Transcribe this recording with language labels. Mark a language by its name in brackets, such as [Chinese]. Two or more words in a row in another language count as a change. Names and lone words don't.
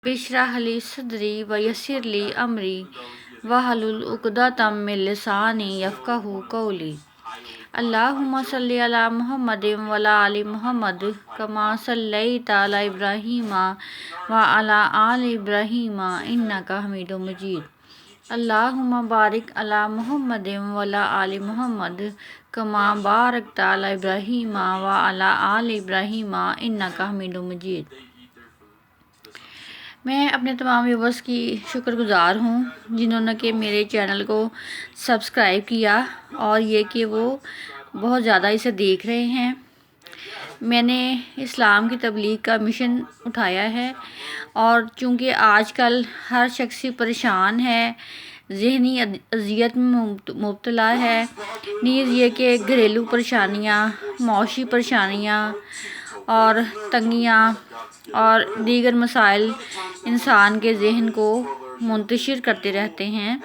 [Arabic] اشرح لي صدري ويسر لي أمري واحلل عقدة من لساني يفقهوا قولي. اللهم صل على محمد وعلى آل محمد كما صليت على إبراهيم وعلى آل إبراهيم إنك حميد مجيد. اللهم بارك على محمد وعلى آل محمد كما باركت على إبراهيم وعلى آل إبراهيم إنك حميد مجيد. [Urdu] میں اپنے تمام ویورز کی شکرگزار ہوں جنہوں نے کہ میرے چینل کو سبسکرائب کیا اور یہ کہ وہ بہت زیادہ اسے دیکھ رہے ہیں. میں نے اسلام کی تبلیغ کا مشن اٹھایا ہے اور چونکہ آجکل ہر شخص پریشان ہے، ذہنی اذیت میں مبتلا ہے، نیز یہ کہ گھریلو پریشانیاں، معاشی پریشانیاں اور تنگیاں اور دیگر مسائل انسان کے ذہن کو منتشر کرتے رہتے ہیں.